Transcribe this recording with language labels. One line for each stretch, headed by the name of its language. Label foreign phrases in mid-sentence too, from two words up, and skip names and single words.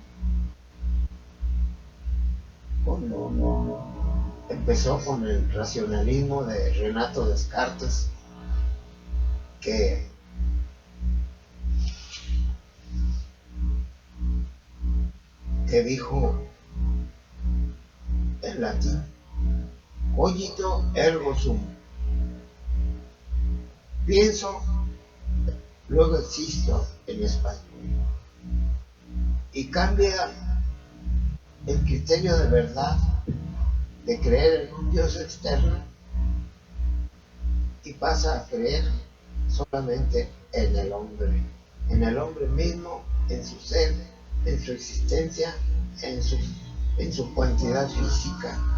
Spanish: Empezó con el racionalismo de Renato Descartes, que dijo en latín:
Latin: cogito ergo sum.
Spanish: Pienso, luego existo, en español. Y cambia el criterio de verdad de creer en un Dios externo y pasa a creer solamente en el hombre mismo, en su ser, en su existencia, en su cuantidad física.